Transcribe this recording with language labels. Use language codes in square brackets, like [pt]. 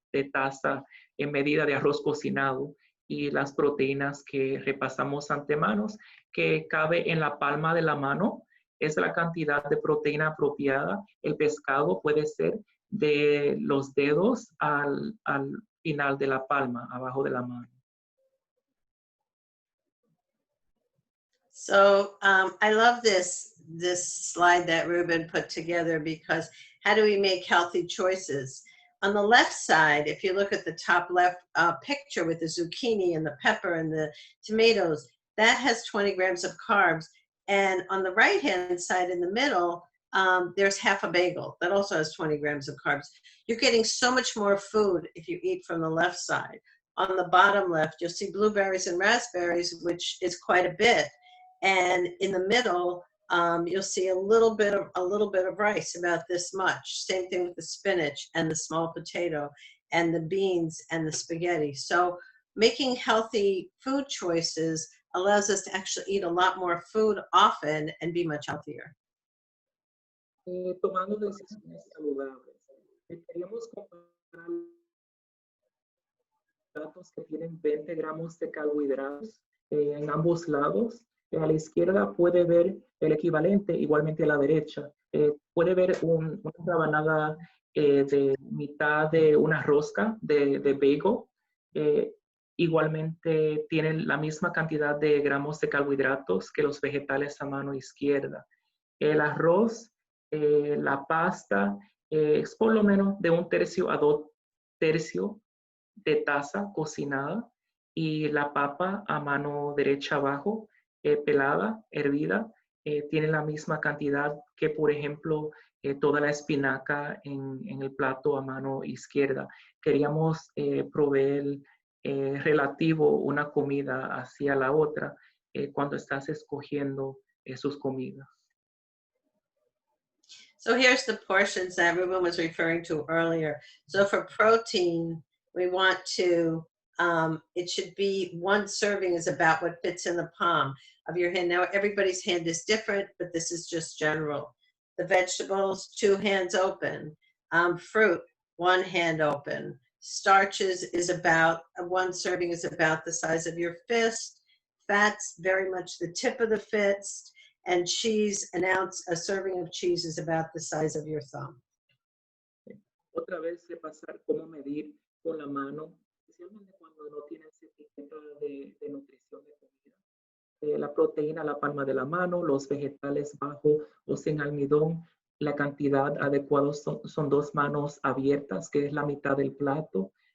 [es] de taza en medida de arroz cocinado, y las proteínas que repasamos antemanos, que cabe en la palma de la mano, es la cantidad de proteína apropiada. El pescado puede ser de los dedos al final de la palma, abajo de la mano. [en] So I love this slide that Ruben put together, because how do we make healthy choices? On the left side, if you look at the top left picture with the zucchini and the pepper and the tomatoes, that has 20 grams of carbs. And on the right-hand side in the middle, there's half a bagel that also has 20 grams of carbs. You're getting so much more food if you eat from the left side. On the bottom left, you'll see blueberries and raspberries, which is quite a bit. And in the middle, you'll see a little bit of rice, about this much. Same thing with the spinach and the small potato and the beans and the spaghetti. So making healthy food choices allows us to actually eat a lot more food often and be much healthier. [es] Tomando decisiones saludables. Queríamos comparar platos que tienen 20 gramos de carbohidratos en ambos lados. A la izquierda puede ver el equivalente, igualmente a la derecha. Puede ver una rebanada de mitad de una rosca de bagel. Igualmente tienen la misma cantidad de gramos de carbohidratos que los vegetales a mano izquierda. El arroz, la pasta, es por lo menos de 1/3 a 2/3 de taza cocinada, y la papa a mano derecha abajo, pelada, hervida, tiene la misma cantidad que, por ejemplo, toda la espinaca en el plato a mano izquierda. Queríamos proveer relativo una comida hacia la otra cuando estás escogiendo sus comidas. [en] So here's the portions that Ruben was referring to earlier. So for protein, we want to, it should be 1 serving is about what fits in the palm of your hand. Now everybody's hand is different, but this is just general. The vegetables, 2 hands open. Fruit, 1 hand open. Starches is about, 1 serving is about the size of your fist. Fats, very much the tip of the fist. And cheese, a serving of cheese is about the size of your thumb. [es] Otra vez repasar cómo medir con la mano, especialmente cuando no tienes etiqueta de nutrición de comida. La proteína a la palma de la mano, los vegetales bajo o sin almidón. La cantidad adecuada son 2 manos abiertas, que es la mitad del plato.